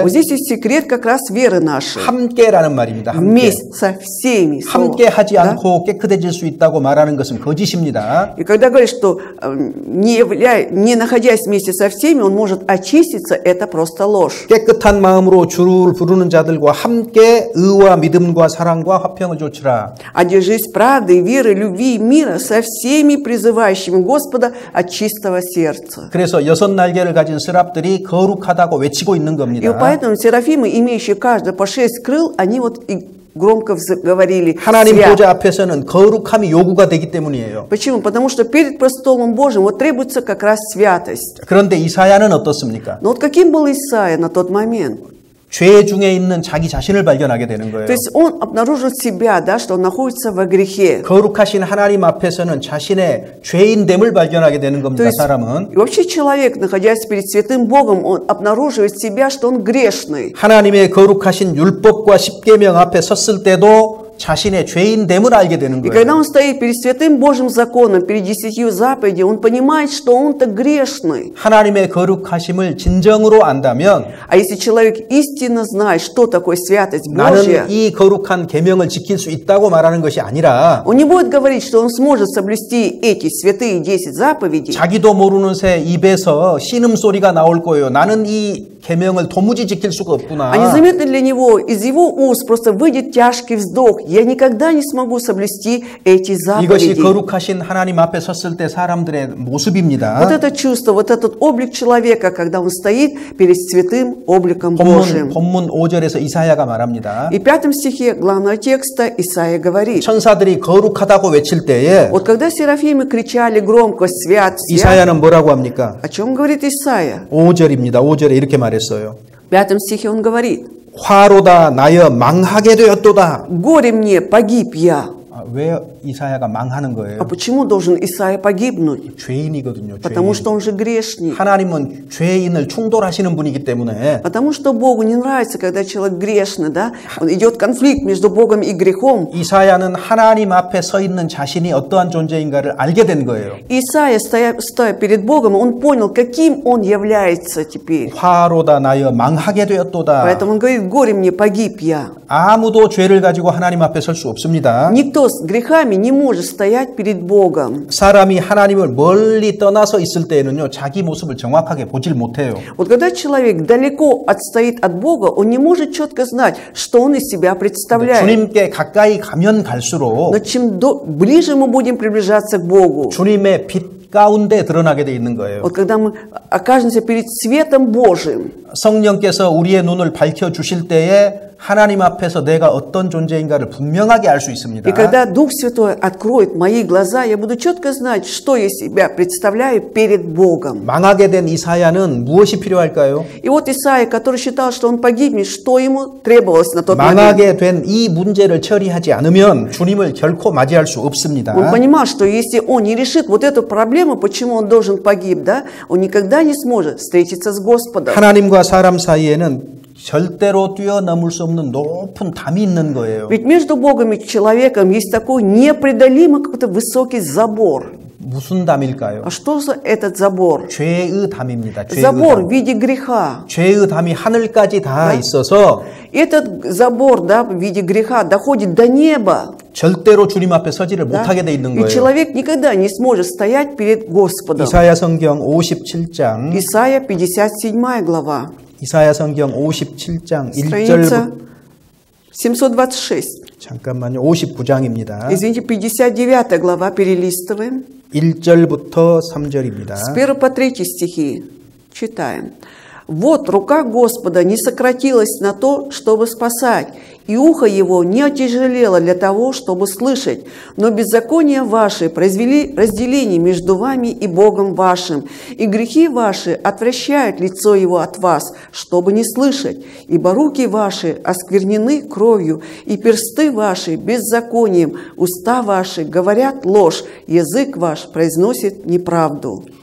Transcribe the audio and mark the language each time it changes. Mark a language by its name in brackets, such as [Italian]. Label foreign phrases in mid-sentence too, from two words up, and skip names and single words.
[Russian] Вот здесь есть секрет как раз веры нашей. [Korean] 함께라는 말입니다. 함께. [Russian] Вместе со всеми. [Korean] 함께 하지 [Russian] Да? [Korean] 않고 깨끗해질 수 있다고 말하는 것은 거짓입니다. [Russian] И когда говорит, что не находясь вместе со всеми, он может очиститься, это просто ложь. [Korean] 깨끗한 마음으로 주를 부르는 자들과 함께 의와 믿음과 사랑과 화평을 조치라. [Russian] А держись правды, веры, любви и мира со всеми призывающими Господа от чистого сердца. [Korean] 그래서 6날개를 가진 스랍들이 거룩하다고 외치고 있는 [Russian] И [Korean] 겁니다. [Russian] поэтому серафимы, имеющие каждый по 6 крыл, они вот и громко говорили [Korean] 하나님 [Russian] «Свят». [Korean] 보좌 앞에서는 거룩함이 요구가 되기 때문이에요. [Russian] Почему? Потому что перед престолом Божьим вот требуется как раз святость. [Korean] 그런데 이사야는 어떻습니까? [Russian] Но вот каким был Исаия на тот момент? [Korean] 죄 중에 있는 자기 자신을 발견하게 되는 거예요. [Russian] То есть он обнаружил себя, да, что он находится во грехе. [Korean] 거룩하신 하나님 앞에서는 자신의 죄인됨을 발견하게 되는 [Russian] То [Korean] 겁니다. [Russian] есть [Korean] 사람은 [Russian] вообще человек, находясь перед святым Богом, он обнаруживает себя, что он грешный. [Korean] 하나님의 거룩하신 율법과 십계명 앞에 섰을 때도 자신의 죄인됨을 알게 되는 [Russian] И [Korean] 거예요. [Russian] когда он стоит перед святым Божьим законом, перед 10 заповедями, он понимает, что он-то грешный. [Korean] 하나님의 거룩하심을 진정으로 안다면 [Russian] А если человек истинно знает, что такое святость Божья, [Korean] 나는 이 거룩한 계명을 지킬 수 있다고 말하는 것이 아니라 [Russian] он не будет говорить, что он сможет соблюсти эти святые 10 заповедей. [Korean] 자기도 모르는 새 입에서 신음소리가 나올 거예요. 나는 이 계명을 도무지 지킬 수가 없구나. [Russian] А незаметно для него из его уст просто выйдет тяжкий вздох. Я никогда не смогу соблюсти эти [Korean] 이것이 [Russian] заповеди. [Korean] 거룩하신 하나님 앞에 섰을 때 사람들의 모습입니다. [Russian] Вот это чувство, вот этот облик человека, когда он стоит перед святым обликом Божьим. [Korean] 본문 5절에서 이사야가 말합니다. [Russian] И в 5 стихе главного текста Исаия говорит. [Korean] 천사들이 거룩하다고 외칠 때에 [Russian] Вот когда серафимы кричали громко «Свят, свят», [Korean] 이사야는 뭐라고 합니까? [Russian] о чем говорит Исаия? [Korean] 5절입니다. 5절에 이렇게 말했어요. [Russian] В 5 стихе он говорит: [Korean] 화로다 나여 망하게 되었도다. [Russian] «Горе мне, погиб я». [Korean] 왜 이사야가 망하는 [Russian] А [Korean] 거예요? [Russian] почему должен Исаия погибнуть? [Korean] 죄인이거든요. [Russian] Потому [Korean] 죄인. [Russian] что он же грешник. [Korean] 하나님은 죄인을 충돌하시는 분이기 때문에 [Russian] Потому что Богу не нравится, когда человек грешный, да? Он идет конфликт между Богом и грехом. [Korean] 이사야는 하나님 앞에 서 있는 자신이 어떠한 존재인가를 알게 된 거예요. [Russian] Исаия, стоя перед Богом, он понял, каким он является теперь. [Korean] 화로다 나여 망하게 되었도다. [Russian] Поэтому он говорит: «Горе мне, погиб я». [Korean] 아무도 죄를 가지고 하나님 앞에 설 수 없습니다. [Russian] Никто с грехами не может стоять перед Богом. [Korean] 사람이 하나님을 멀리 떠나서 있을 때에는요, 자기 모습을 정확하게 보질 못해요. [Russian] Вот когда человек далеко отстоит от Бога, он не может четко знать, что он из себя представляет. [Korean] 주님께 가까이 가면 갈수록 [Russian] Но чем ближе мы будем приближаться к Богу, [Korean] 주님의 빛 가운데 드러나게 돼 있는 거예요. [Russian] вот когда мы окажемся перед светом Божьим, [Korean] 성령께서 우리의 눈을 밝혀 주실 때에 하나님 앞에서 내가 어떤 존재인가를 분명하게 알 수 있습니다. [Russian] и когда Дух Святой откроет мои глаза, я буду четко знать, что я себя представляю перед Богом. [Korean] 망하게 된 이사야는 무엇이 필요할까요? [Russian] И вот Исаия, который считал, что он погибнет, что ему требовалось на тот момент? [Korean] 망하게 된 이 문제를 처리하지 않으면 주님을 결코 맞이할 수 없습니다. [Russian] Он понимал, что если он не решит вот эту проблему, почему он должен погиб, да, он никогда не сможет встретиться с Господом. [Korean] 하나님과 사람 사이에는 절대로 뛰어넘을 수 없는 높은 담이 있는 거예요. [Russian] Ведь между Богом и человеком есть такой непреодолимый какой-то высокий забор. [Korean] 무슨 담일까요? [Russian] А что за этот забор? [Korean] 죄의 담입니다. 죄의 [Russian] Забор в [Korean] 담. [Russian] виде греха. [Korean] 죄의 담이 하늘까지 다 있어서 [Russian] Этот забор, да, в виде греха доходит до неба. [Korean] 절대로 주님 앞에 서지를 [Russian] Да? [Korean] 못하게 돼 있는 [Russian] И [Korean] 거예요. [Russian] человек никогда не сможет стоять перед Господом. [Korean] 이사야 성경 57장 [Russian] Исайя 57 глава, [Korean] 이사야 성경 57장 [Russian] страница [Korean] 1절 [Russian] 726. [Korean] 잠깐만요. 59장입니다. [Russian] Извините, 59 глава, перелистываем. [Korean] 1절부터 3절입니다. [Russian] С 1 по 3 стихи читаем. «Вот рука Господа не сократилась на то, чтобы спасать, и ухо его не отяжелело для того, чтобы слышать, но беззакония ваши произвели разделение между вами и Богом вашим, и грехи ваши отвращают лицо его от вас, чтобы не слышать, ибо руки ваши осквернены кровью, и персты ваши беззаконием, уста ваши говорят ложь, язык ваш произносит неправду».